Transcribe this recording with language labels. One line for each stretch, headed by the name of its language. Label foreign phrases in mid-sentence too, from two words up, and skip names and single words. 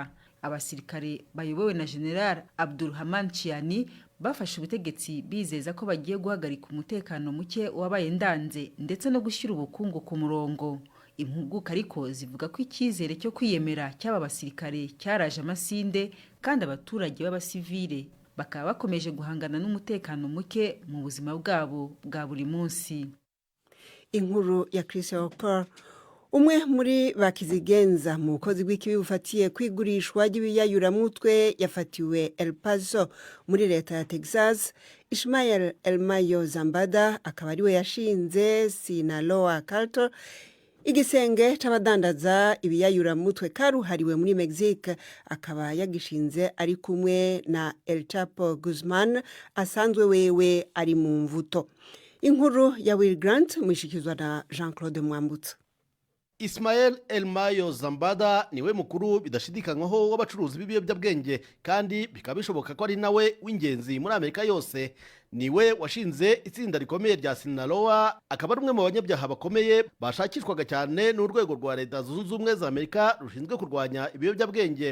Kinyarwanda: Abasirikare bayobowe na General Abdulrahman Chiani bafashe ubutegetsi bizeza ko bagiye guhagarika umutekano muke wabaye ndanze ndetse no gushyira ubukungu ku murongo. Impuguka ariko zivuga ko icyizere cyo kwiyemera cy'aba basirikare cyaraje amasinde kandi abaturage b'abasivile bakaba bakomeje guhangana n'umutekano muke mu buzima bwabo bwa buri munsi. Inkuru ya Chris Okor.
Rundi: umwe muri bakizigenza mu bukozi bw'ikibi bufatiye kwigurishwa ry'ibiyayuramutwe yafatiwe El Paso muri leta ya Texas. Ismael Elmayo Zambada akaba ariwe yashinze Sinaloa Cartel, igisenge c'abadandaza ibiyayuramutwe karuhariwe muri Mexique. Akaba yagishinze ari kumwe na El Chapo Guzman asanzwe wewe ari mu mvuto. Inkuru ya Will Grant mwishikizwa na Jean-Claude Mwambutsa.
Kinyarwanda: Ismael Elmayo Zambada niwe mukuru bidashidikanywaho w'abacuruzi b'ibiyobyabwenge, kandi bikaba bishoboka ko ari nawe w'ingenzi muri Amerika yose. Niwe washinze itsinda rikomeye rya Sinaloa, akaba ari umwe mu banyabyaha bakomeye bashakishwaga cyane n'urwego rwa Leta Zunze Ubumwe za Amerika rushinzwe kurwanya ibiyobyabwenge.